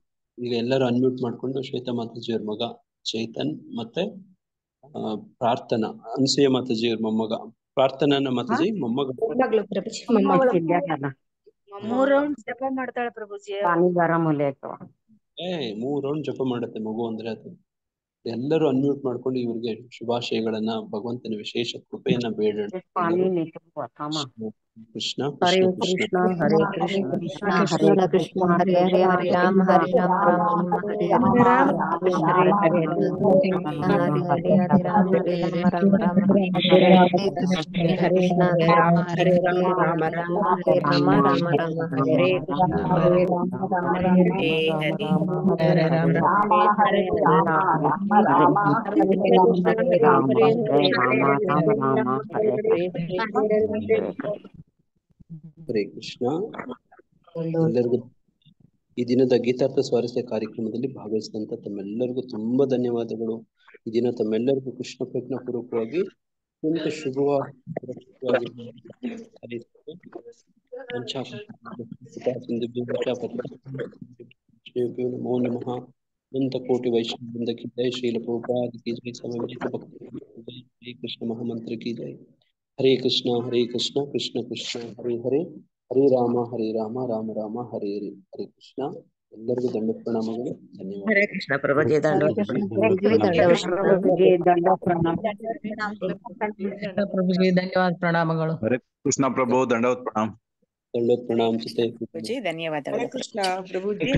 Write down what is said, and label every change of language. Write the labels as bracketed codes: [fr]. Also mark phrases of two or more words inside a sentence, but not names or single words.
[kn] ಈಗ ಎಲ್ಲರೂ ಅನ್ಮ್ಯೂಟ್ ಮಾಡ್ಕೊಂಡು ಶ್ವೇತಾ ಮಾತಾಜಿಯವ್ರ ಮಗ ಚೈತನ್ ಮತ್ತೆ ಪ್ರಾರ್ಥನಾ ಅನಸೂಯ ಮಾತಾಜಿಯವ್ರ ಮೊಮ್ಮಗ ಪ್ರಾರ್ಥನಾನ ಮಾತಾಜಿ ಮೊಮ್ಮಗ ಮೊಮ್ಮಗಳು ಪ್ರಭುಜಿ, ಮೊಮ್ಮಗಳು. ಮೊಮ್ಮಗಳು. 3 ರೌಂಡ್ ಜಪ ಮಾಡ್ತಾಳೆ ಪ್ರಭುಜಿ. 3 ರೌಂಡ್ ಜಪ ಮಾಡುತ್ತೆ ಮಗು ಅಂದ್ರೆ ಅದು. ಎಲ್ಲರೂ ಅನ್ಮ್ಯೂಟ್ ಮಾಡ್ಕೊಂಡು ಇವ್ರಿಗೆ ಶುಭಾಶಯಗಳನ್ನ, ಭಗವಂತನ ವಿಶೇಷ ಕೃಪೆಯನ್ನ ಬೇಡೋಣ. [sa] ಕೃಷ್ಣ ಹರೇ ಕೃಷ್ಣ ಕೃಷ್ಣ. ಕೃಷ್ಣ ಹರೇ ಕೃಷ್ಣ ಕೃಷ್ಣ ಹರೇ ಕೃಷ್ಣ ಕೃಷ್ಣ ಕೃಷ್ಣ ಹರೇ ಹರೇ ಹರೇ ರಾಮ ಹರೇ ರಾಮ ರಾಮ ಹರೇ ಹರೇ ರಾಮ ಕೃಷ್ಣ ಹರೇ ಹರೇ ಹರೇ ಕೃಷ್ಣ ಹರೇ ಹರೇ ಹರೇ ರಾಮ ಹರೇ ರಾಮ ರಾಮ ರಾಮ ಹರೇ ಹರೇ ಹರೇ ಕೃಷ್ಣ ಕೃಷ್ಣ ಹರೇ ರಾಮ ಹರೇ ಹರೇ ರಾಮ ರಾಮ ಹರೇ ರಾಮ ರಾಮ ರಾಮ ಹರೇ ಕೃಷ್ಣ ಹರೇ ಹರೇ ರಾಮ ಹರೇ ಹರೇ ಕೃಷ್ಣ. [kn] ಎಲ್ಲರಿಗೂ ಈ ದಿನದ ಗೀತಾರ್ಥ ಸ್ವಾರಸ್ಯ ಕಾರ್ಯಕ್ರಮದಲ್ಲಿ ಭಾಗವಹಿಸಿದಂತ ತಮ್ಮೆಲ್ಲರಿಗೂ ತುಂಬಾ ಧನ್ಯವಾದಗಳು. ಈ ದಿನ ತಮ್ಮೆಲ್ಲರಿಗೂ ಕೃಷ್ಣ ಪ್ರಜ್ಞಾ ಪೂರ್ವಕವಾಗಿ ಅತ್ಯಂತ ಶುಭವಾಗಿ ನಮೋ ನಮಃ. [hi] ಅನಂತ ಕೋಟಿ ವೈಷ್ಣವೃಂದ की जय, श्रील प्रभुपाद की जय, समवेत भक्त हरे कृष्ण महामंत्र की जय. [sa] हरे कृष्ण कृष्ण कृष्ण हरे हरे, हरे राम राम राम हरे हरे. हरे कृष्ण. [kn] ಎಲ್ಲರಿಗೂ ದಂಡ ಪ್ರಣಾಮಗಳು. ಧನ್ಯವಾದ. [sa] ಹರೇ ಕೃಷ್ಣ [kn] ಪ್ರಭುಜಿ ದಂಡ ಪ್ರಭುಜಿ ಧನ್ಯವಾದ, ಪ್ರಣಾಮಗಳು. [sa] ಹರೇ ಕೃಷ್ಣ [kn] ಪ್ರಭು, ದಂಡವತ್ ಪ್ರಣಾಮ್. ದಂಡೋತ್ ಪ್ರಣಾಮ್ ಚಿತೆ. [sa] ಹರೇ ಕೃಷ್ಣ [kn] ಪ್ರಭುಜಿ,